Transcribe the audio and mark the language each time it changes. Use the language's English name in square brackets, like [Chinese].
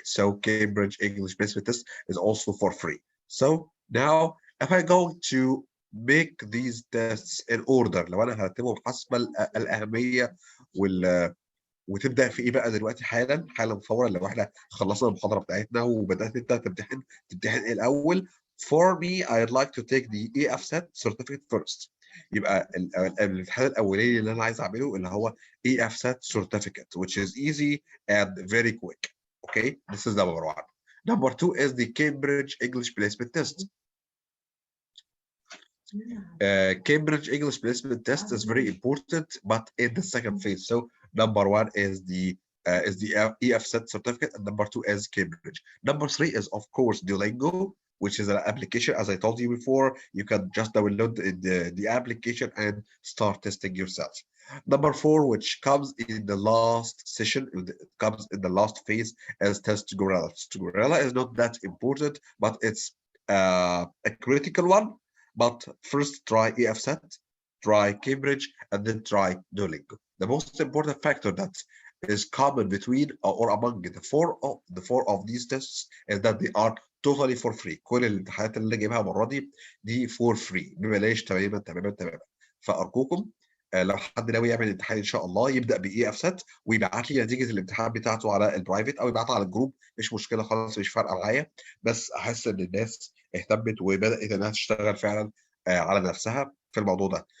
[English] So Cambridge English Placement Test is also for free. So now if I go to make these tests in order، [Arabic] لو انا هرتبهم حسب الأهمية وتبدأ في ايه بقى دلوقتي حالا فورا، لو احنا خلصنا المحاضرة بتاعتنا وبدأت انت تمتحن ايه الأول. [English] For me, I'd like to take the EFSET certificate first. [Arabic] يبقى الامتحان الأولاني اللي أنا عايز أعمله اللي هو EFSET certificate, [English] which is easy and very quick. Okay, this is number 1. Number 2 is the Cambridge English Placement Test. Cambridge English Placement Test is very important, but in the second phase. So number 1 is the EFSET certificate, and number 2 is Cambridge. Number 3 is of course Duolingo, which is an application. As I told you before, you can just download the application and start testing yourself. Number 4, which comes in the last session, it comes in the last phase, is Test Gorilla. Test Gorilla is not that important, but it's a critical one. But first try EFSET, try Cambridge, and then try Duolingo. The most important factor that is common between or among the four of these tests is that they are totally for free. [Arabic] كل الامتحانات اللي جايبها المرة دي [English] for free [Arabic] ببلاش تماما تماما تماما. فأرجوكم لو حد ناوي يعمل امتحان ان شاء الله يبدا EFSET ويبعت لي نتيجه الامتحان بتاعته على البرايفت او يبعتها على الجروب، مش مشكله خالص، مش فارقه معايا، بس احس ان الناس اهتمت وبدات انها تشتغل فعلا على نفسها في الموضوع ده.